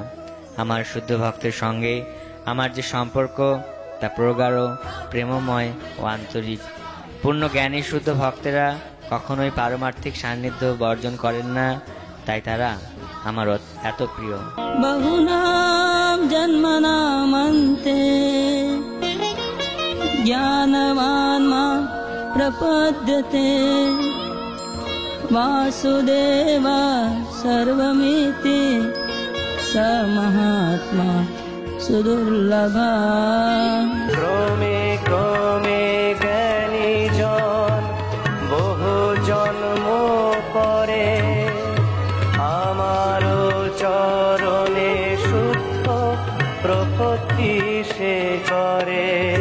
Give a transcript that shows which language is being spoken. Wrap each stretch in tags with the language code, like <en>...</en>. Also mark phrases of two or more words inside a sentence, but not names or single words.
<bn>আমার শুদ্ধ ভক্তের সঙ্গে আমার যে সম্পর্ক তা প্রগাঢ়, প্রেমময় ও আন্তরিক। পূর্ণ জ্ঞানী শুদ্ধ ভক্তেরা কখনোই পারমার্থিক সান্নিধ্য বর্জন করেন না, তাই তারা আমার এত প্রিয়।</bn> <sa>बहुनाम जन्मनामन्ते ज्ञानवान मां प्रपद्यते वासुदेव सर्वमिति स महात्मा सुदुर्लभा।</sa> <bn>ক্রমে ক্রমে জ্ঞানী জন বহু জন্ম পরে আমার চরণে শুদ্ধ প্রপত্তি সে করে।</bn>